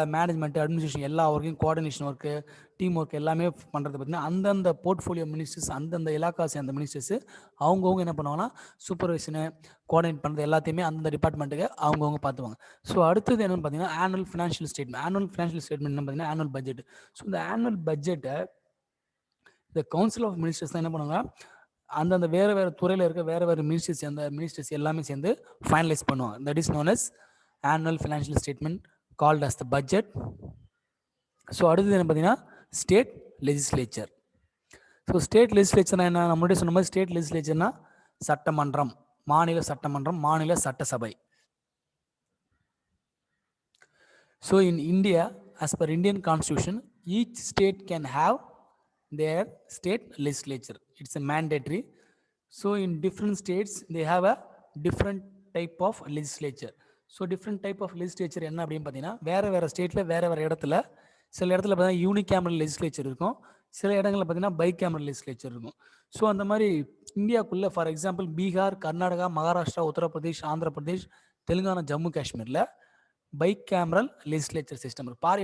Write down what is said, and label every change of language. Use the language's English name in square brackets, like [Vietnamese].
[Tamil] Management, administration எல்லா ஒர்க்கையும், coordination work, team work எல்லாமே பண்ணுறது பார்த்தீங்கன்னா அந்தந்த போர்ட்ஃபோலியோ மினிஸ்டர்ஸ், அந்தந்த இலாக்காசி அந்த மினிஸ்டர்ஸ் அவங்கவுங்க என்ன பண்ணுவாங்கன்னா சூப்பர்வைஷனு, கோஆர்டினேட் பண்ணுறது எல்லாத்தையுமே அந்தந்த டிபார்ட்மெண்ட்டுக்கு அவங்கவுங்க பார்த்துவாங்க. ஸோ அடுத்தது என்னென்னு பார்த்தீங்கன்னா annual financial statement. Annual financial statement என்ன பார்த்தீங்கன்னா ஆனுவல் பட்ஜெட். ஸோ இந்த ஆனுவல் பட்ஜெட்டை இந்த கவுன்சில் ஆஃப் மினிஸ்டர்ஸ் தான் என்ன பண்ணுவாங்க, அந்தந்த வேறு துறையில் இருக்க வேறு மினிஸ்டர்ஸ், அந்த மினிஸ்டர்ஸ் எல்லாமே சேர்ந்து ஃபைனலைஸ் பண்ணுவாங்க. [English] That is known as annual financial statement called as the budget. [Tamil] So அடுத்தது என்ன பார்த்தீங்கன்னா ஸ்டேட் லெஜிஸ்லேச்சர். ஸோ ஸ்டேட் லெஜிஸ்லேச்சர்னா என்ன, நம்மளுடைய சொன்ன மாதிரி ஸ்டேட் லெஜிஸ்லேச்சர்னா சட்டமன்றம், மாநில சட்டமன்றம், மாநில சட்டசபை. [English] So in India, as per Indian constitution, each state can have their state legislature. It's a mandatory. So in different states they have a different type of legislature. [Tamil] So different type of legislature என்ன அப்படின்னு பார்த்தீங்கன்னா, வேறு ஸ்டேட்டில் வேறு இடத்துல சில இடத்துல பார்த்தீங்கன்னா யூனிகேமரல் லெஜிஸ்லேச்சர் இருக்கும், சில இடங்களில் பார்த்தீங்கன்னா பை கேமரல் லெஜிஸ்லேச்சர் இருக்கும். ஸோ அந்த மாதிரி இந்தியாவுக்குள்ளே ஃபார் எக்ஸாம்பிள் பீகார், கர்நாடகா, மகாராஷ்டிரா, உத்தரப்பிரதேஷ், ஆந்திர பிரதேஷ், தெலுங்கானா, ஜம்மு காஷ்மீரில் பை கேமரல் லெஜிஸ்லேச்சர் சிஸ்டம் இருக்கு.